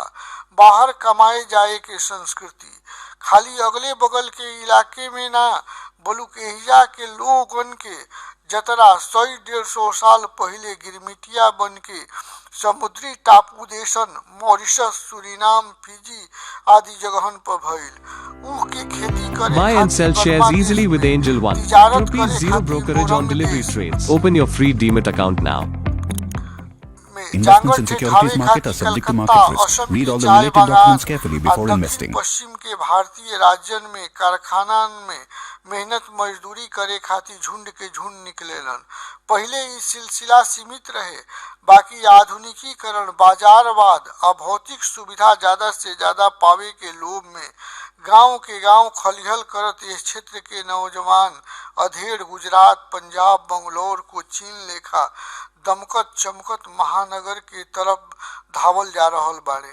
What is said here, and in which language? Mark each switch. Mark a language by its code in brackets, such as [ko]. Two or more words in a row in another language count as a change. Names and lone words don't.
[bho] बाहर कमाए जाए के संस्कृति खाली अगले बगल के इलाके में ना बल्कि एहिजा के लोगन के जतरा 100-150 साल पहले गिरमिटिया बन के समुद्री टापू देशन मॉरिशस, सुरीनाम, फिजी आदि जगहन पर भइल। ऊख के खेती करे [en] Buy and sell shares easily with Angel One. ₹0 brokerage on delivery trades. Open your free Demat account now. Investments in securities market are subject to market risk. Read all the related documents carefully before investing. [bho] पश्चिम के भारतीय राज्यन में कारखाना में मेहनत मजदूरी करे खातिर झुंड के झुंड निकलेलन। पहले ई सिलसिला सीमित रहे, बाकी आधुनिकीकरण, बाजारवाद और भौतिक सुविधा ज्यादा से ज्यादा पावे के लोभ में गांव के गांव खलिहल करत इस क्षेत्र के नौजवान अधेड़ गुजरात, पंजाब, बंगलौर को चीन लेखा दमकत चमकत महानगर के तरफ धावल जा रहल बाड़े।